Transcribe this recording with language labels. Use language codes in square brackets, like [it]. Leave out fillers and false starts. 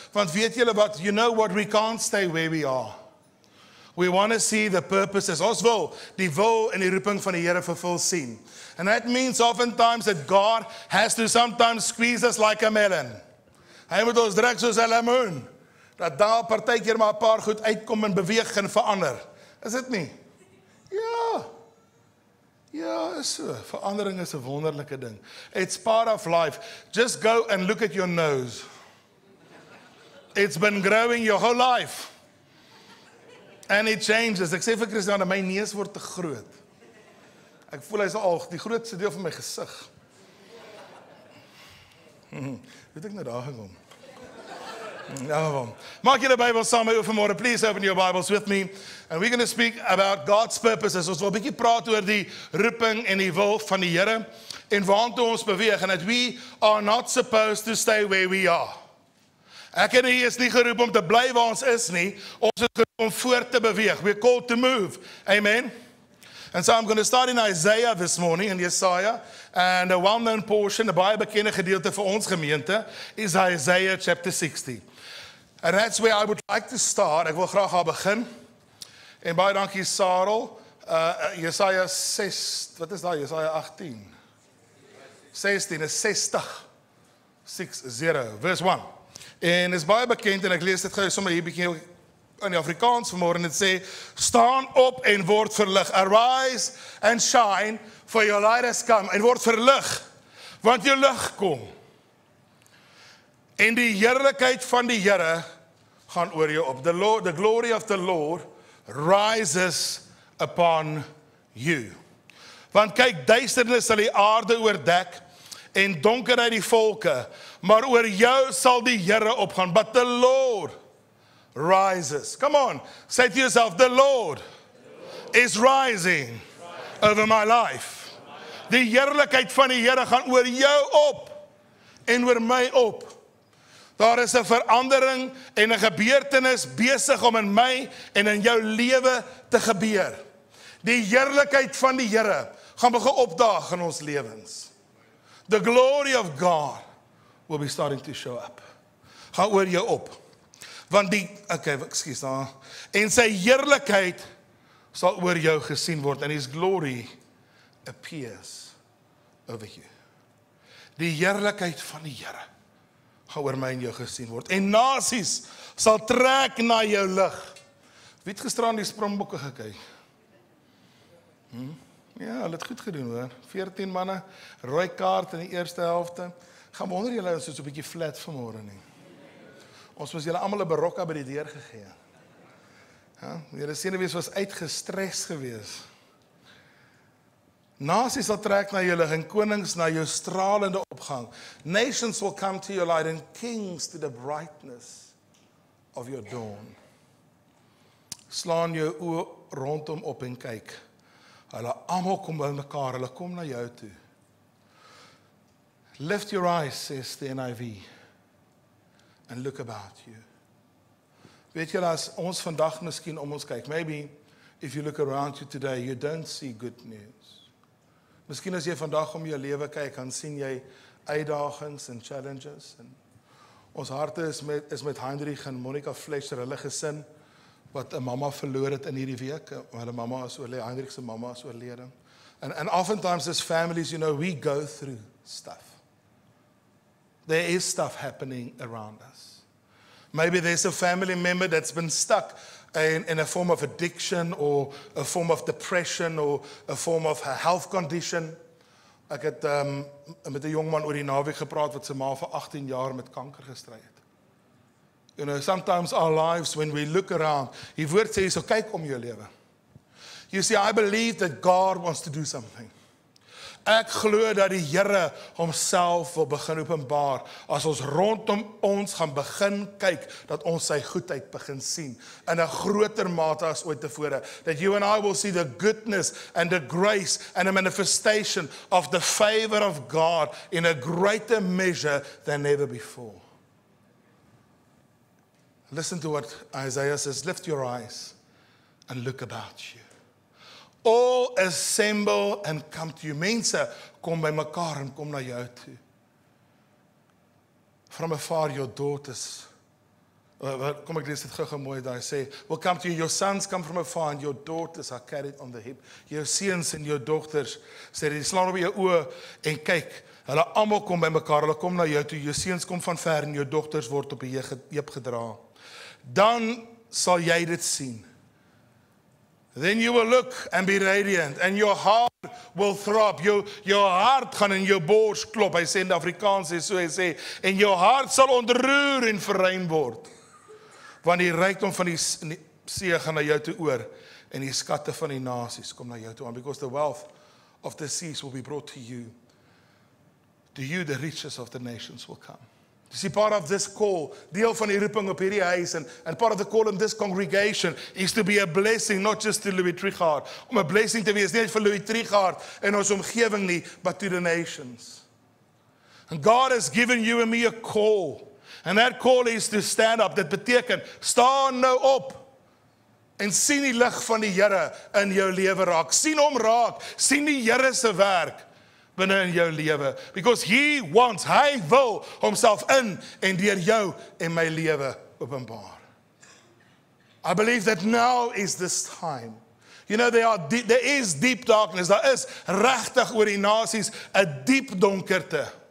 [af] Want weet julle wat, [en] you know what, we can't stay where we are. We want to see the purposes. [af] Ons wil die wil en die roeping van die Here vervul sien. [en] And that means oftentimes that God has to sometimes squeeze us like a melon. [af] Hy moet ons druk soos 'n lemoen. Dat daar partykeer maar 'n paar goed uitkom en beweeg en verander. Is dit nie? Ja. Ja, is so. Verandering is 'n wonderlike ding. [en] It's part of life. Just go and look at your nose. It's been growing your whole life. And it changes. [af] Ek sê vir Christiana, my neus word te groot. Ek voel hy's al die grootste deel van my gesig. Weet ek nou daar gekom? Ja, maak julle Bybel saam met my vanmôre. [en] Please open your Bibles with me. And we're going to speak about God's purposes. [af] Ons wil 'n bietjie praat oor die roeping en die wil van die Here en waartoe ons beweeg. [en] And that we are not supposed to stay where we are. [af] Ek en jy is nie geroep om te bly waar ons is nie. Ons is geroep om voort te beweeg. [en] We're called to move. Amen. And so I'm going to start in Isaiah this morning, in Jesaja. And a well-known portion, [af] 'n baie bekende gedeelte vir ons gemeente, [en] is Isaiah chapter 60. And that's where I would like to start. [af] Ek wil graag daar begin. En baie dankie Sarel. Jesaja 6, wat is daar? Jesaja 18. 16 is 60. 60, verse 1. En is baie bekend, en ek lees dit gou sommer hier bietjie in die Afrikaans vanmôre, en dit sê, staan op en word verlig. [en] Arise and shine, for your light has come. [af] En word verlig, want jou lig kom. En die heerlikheid van die Here gaan oor jou op. [en] The glory of the Lord rises upon you. [af] Want kyk, duisternis sal die aarde oordek en donkerheid die volke, maar oor jou sal die Here opgaan. [en] But the Lord rises. Come on, say to yourself, the Lord is rising over my life. [af] Die heerlikheid van die Here gaan oor jou op en oor my op. Daar is 'n verandering en 'n gebeurtenis besig om in my en in jou lewe te gebeur. Die heerlikheid van die Here gaan begin opdaag in ons lewens. [en] The glory of God will be starting to show up. [af] Gaan oor jou op. Want en sy heerlikheid sal oor jou gesien word, [en] and his glory appears over you. [af] Die heerlikheid van die Here gaan oor my en jou gesien word. En nasies sal trek na jou lig. Wie het gisteraan die Springbokke gekyk? Ja, hulle het goed gedoen hoor. 14 manne, rooi kaart in die eerste helfte. Gaan wonder julle is so 'n bietjie flat vanmôre nie. Ons moes julle almal 'n barokka by die deur gegee. Ja, julle senuwees was uitgestres gewees. Nasies sal trek na jou lig en konings na jou stralende opgang. [en] Nations will come to your light and kings to the brightness of your dawn. [af] Slaan jou oë rondom op en kyk. Hulle almal kom by mekaar, hulle kom na jou toe. [en] Lift your eyes, says the NIV, and look about you. [af] Weet julle, as ons vandag miskien om ons kyk, [en] maybe if you look around you today, you don't see good news. [af] Miskien as jy vandag om jou lewe kyk, dan sien jy uitdagings en challenges. En ons harte is met Heinrich en Monica Fletcher, hulle gesin, wat 'n mamma verloor het in hierdie week. Hulle mamma is oorlede, Heinrich se mamma is oorlede. [en] And oftentimes as families, we go through stuff. There is stuff happening around us. Maybe there's a family member that's been stuck in a form of addiction or a form of depression or a form of a health condition. [af] Ek het met 'n jong man oor die naweek gepraat wat sy ma vir 18 jaar met kanker gestry het. [en] Sometimes our lives, when we look around, [af] die woord sê so, kyk om jou lewe. [en] You see, I believe that God wants to do something. [af] Ek glo dat die Here homself wil begin openbaar, as ons rondom ons gaan begin kyk, dat ons sy goedheid begin sien, in 'n groter mate as ooit tevore, [en] that you and I will see the goodness and the grace and the manifestation of the favor of God in a greater measure than ever before. [af] Listen to what Isaiah says, lift your eyes and look about you. [en] All assemble and come to you. [af] Mense, kom by mekaar en kom na jou toe. [en] From afar your daughters, [af] kom ek lees dit gou mooi daar, sê, [en] will come to you, your sons come from afar and your daughters are carried on the hip. [af] Jou seuns en jou dogters, sê die slaan op jou oë en kyk, hulle almal kom by mekaar, hulle kom na jou toe, jou seuns kom van ver en jou dogters word op die heup gedra. Dan sal jy dit sien. [en] Then you will look and be radiant and your heart will throb. [af] Jou hart gaan in jou bors klop. Hy sê in Afrikaans, hy sê, en jou hart sal ontroer en verruim word. Want die rykdom van die see gaan na jou toe oor en die skatte van die nasies kom na jou toe aan. [en] Because the wealth of the seas will be brought to you. To you the riches of the nations will come. You see, part of this call, [af] deel van die roeping op hierdie huis, [en] and part of the call in this congregation is to be a blessing, not just to Louis Trichardt, [af] om 'n blessing te wees, nie vir Louis Trichardt en ons omgewing nie, [en] but to the nations. And God has given you and me a call, and that call is to stand up. [af] Dit beteken, staan nou op, en sien die lig van die Here in jou lewe raak, sien hom raak, sien die Here se werk, binne in jou lewe, because hy wil homself in en deur jou en my lewe openbaar. [en] I believe that now is this time. There is deep darkness, [af] daar is regtig oor die nasies 'n diep donkerte.